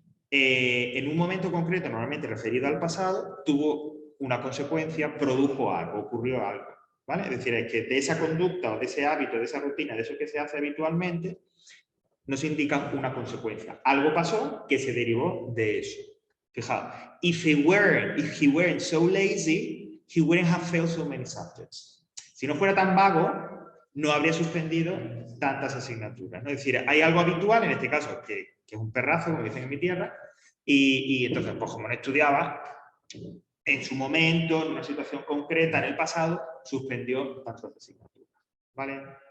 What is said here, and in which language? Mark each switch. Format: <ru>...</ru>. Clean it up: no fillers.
<es>En un momento concreto, normalmente referido al pasado, tuvo una consecuencia, produjo algo, ocurrió algo, ¿vale? Es decir, es que de esa conducta o de ese hábito, de esa rutina, de eso que se hace habitualmente, nos indica una consecuencia. Algo pasó que se derivó de eso. Fijaos,</es> <en>if he weren't so lazy, he wouldn't have failed so many subjects.</en> <es>Si no fuera tan vago, no habría suspendido tantas asignaturas, ¿no? Es decir, hay algo habitual, en este caso, que es un perrazo, como dicen en mi tierra, y entonces, pues como no estudiaba, en su momento, en una situación concreta, en el pasado, suspendió tantas asignaturas, ¿vale?</es>